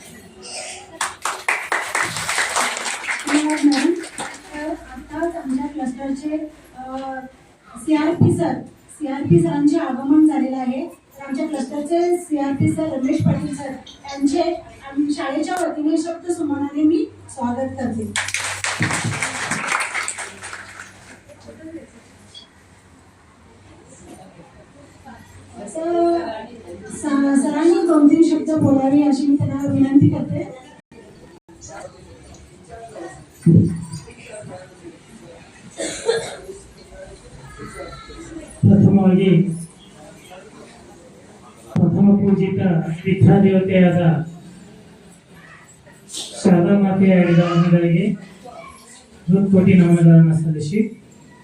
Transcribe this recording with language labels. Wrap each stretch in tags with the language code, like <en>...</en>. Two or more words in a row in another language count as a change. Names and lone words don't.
<mr>आताच आमच्या क्लस्टरचे सीआरपी सरांचे आगमन झालेलं आहे आमच्या क्लस्टरचे सीआरपी सर रमेश पाटील सर यांचे शाळेच्या वतीने शब्द सुमनाने मी स्वागत करते. सरांनी 2-3 शब्द बोलावे अशी मी त्यांना विनंती करते.</mr> <kn>ಪ್ರಥಮ ಪೂಜಿತ ವಿದ್ಯಾದೇವತೆಯಾದ ಶಾರದಾ ಮಾತೆಯ ಯಡಿದಾಮಗಳಿಗೆ ಹೃತ್ಕೋಟಿ ನಮನಗಳನ್ನು ಸಲ್ಲಿಸಿ</kn>